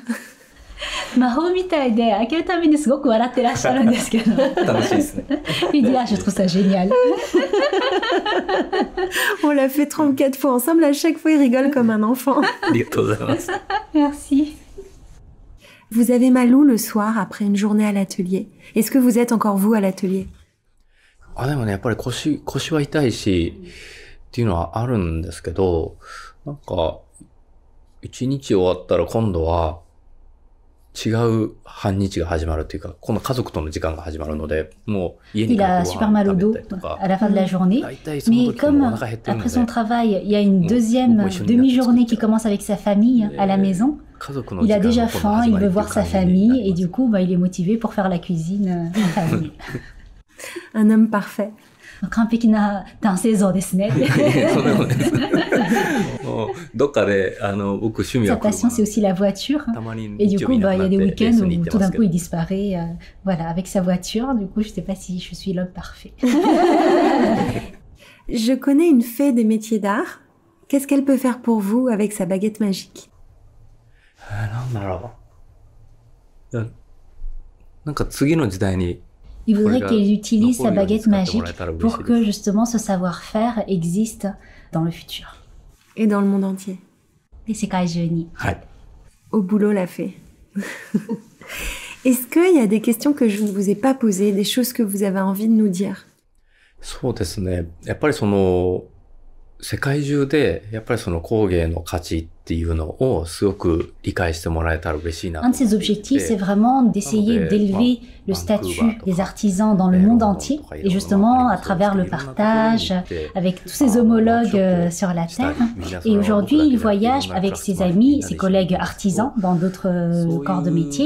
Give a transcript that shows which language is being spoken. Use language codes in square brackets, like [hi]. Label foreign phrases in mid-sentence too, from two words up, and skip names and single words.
[ja] 魔法みたいで開けるたびにすごく笑ってらっしゃるんですけど。楽しいですね。 [fr] Il dit, ah, je trouve ça génial. On l'a fait 34 fois ensemble, à chaque fois il rigole comme un enfant. Merci. Vous avez mal où le soir après une journée à l'atelier? Est-ce que vous êtes encore vous à l'atelier? [ja] でもね、やっぱり腰は痛いしっていうのはあるんですけど、なんか一日終わったら今度は違う半日が始まるというか、今度家族との時間が始まるので、もう家に帰ってご飯食べたりとか。 [fr] à la fin de la journée. Mais comme après son travail, il y a une deuxième demi-journée qui commence avec sa famille à la maison. Il a déjà faim, il veut voir sa famille et du coup, il est motivé pour faire la cuisine en famille. Un homme parfait. [ja] 完璧な男性像ですね。 [fr] Sa passion, c'est aussi la voiture. Et du coup, il y a des week-ends où tout d'un coup, il disparaît voilà, avec sa voiture. Du coup, je ne sais pas si je suis l'homme parfait. Je connais une fée des métiers d'art. Qu'est-ce qu'elle peut faire pour vous avec sa baguette magique? [ja] なんだろう。なんか次の時代に [fr] Il voudrait qu'elle utilise sa baguette magique pour que justement ce savoir-faire existe dans le futur. Et dans le monde entier. Et c'est Kaijuni. Au boulot la fée. Est-ce qu'il y a des questions que je ne vous ai pas posées, des choses que vous avez envie de nous dire? [ja] そうですね。やっぱり世界中でやっぱり工芸の価値っていうのをすごく理解してもらえたら嬉しいなと。 [fr] Un de ses objectifs, c'est vraiment d'essayer d'élever le statut des artisans dans le monde entier, et justement à travers le partage avec tous ses homologues sur la Terre. Et aujourd'hui, il voyage avec ses amis, ses collègues artisans dans d'autres corps de métier.